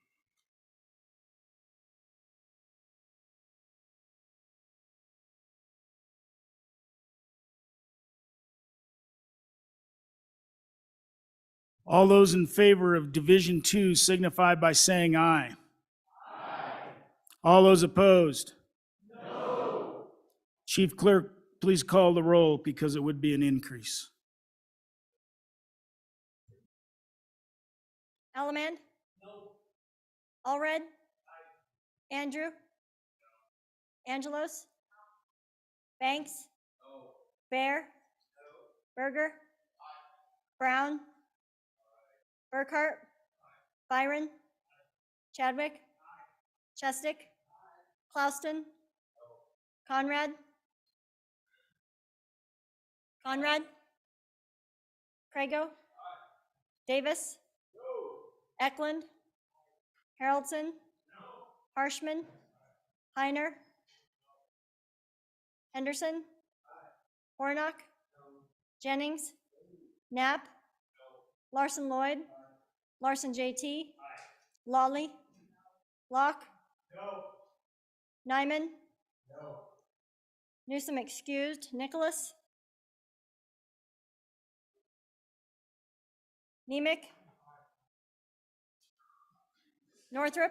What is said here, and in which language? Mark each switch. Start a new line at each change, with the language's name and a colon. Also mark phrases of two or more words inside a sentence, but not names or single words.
English: All those in favor of Division 2 signify by saying aye. Aye. All those opposed? No. Chief Clerk, please call the roll because it would be an increase. Allemand? No. Allred? Aye. Andrew? No. Angelos? No. Banks? No. Bear? No. Berger? Aye. Brown? Aye. Burkhart? Aye. Byron? Aye. Chadwick? Aye. Chestick? Aye. Clouston? No. Conrad? Conrad? Crago? Aye. Davis? No. Eklund? Haroldson? No. Harshman? Heiner? No. Henderson? Aye. Hornock? No. Jennings? No. Knapp? No. Larson Lloyd? Aye. Larson JT? Aye. Lawley? No. Locke? No. Nyman? No. Newsom excused. Nicholas? Nemec? Northrop?